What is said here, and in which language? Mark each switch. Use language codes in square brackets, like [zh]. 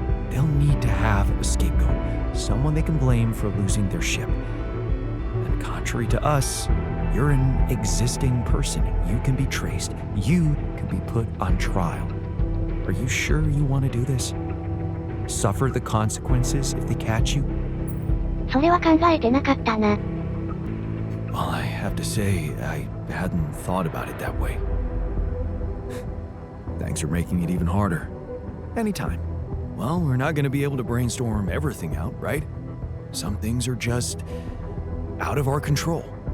[en] They'll need to have a scapegoat, someone they can blame for losing their ship. And contrary to us, you're an existing person. You can be traced. You can be put on trial. Are you sure you want to do this? Suffer the consequences if they catch you? [ja] それは考えてなかったな。 [en] Well, I have to say, I hadn't thought about it that way. Thanks for making it even harder. Anytime. Well, we're not going to be able to brainstorm everything out, right? Some things are just out of our control.